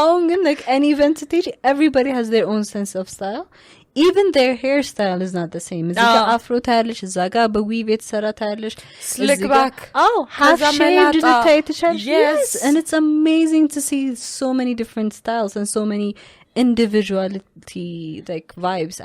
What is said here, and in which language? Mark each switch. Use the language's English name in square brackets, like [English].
[Amharic] ግን [English] like any event stage, everybody has their own sense of style. Even their hairstyle is not the same. [Amharic] እዚህ ጋር አፍሮ ታያለሽ፣ እዛ ጋር በዊቭ የተሰራ ታያለሽ, [English] slick back. half shaved [Amharic] ልታይ ትችላለሽ. [English] Yes, and it's amazing to see so many different styles and so many individuality like vibes.